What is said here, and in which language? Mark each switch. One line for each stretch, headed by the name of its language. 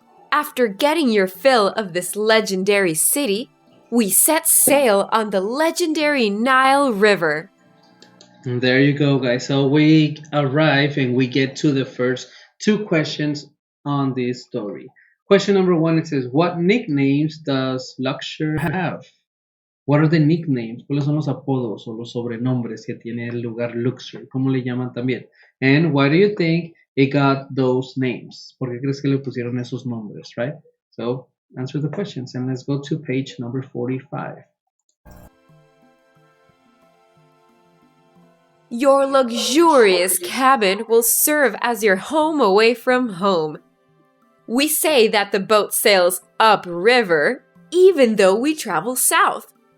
English: After getting your fill of this legendary city, we set sail on the legendary Nile River. And there you go, guys. So we arrive and we get to the first two questions on this story. Question number 1, it says, what nicknames does Luxor have? What are the nicknames?
Spanish: ¿Cuáles son los apodos o los sobrenombres que tiene el lugar Luxor? ¿Cómo le llaman también?
English: And why do you think it got those names?
Spanish: ¿Por qué crees que le pusieron esos nombres, right?
English: So answer the questions and let's go to page number 45. Your luxurious cabin will serve as your home away from home. We say that the boat sails upriver, even though we travel south.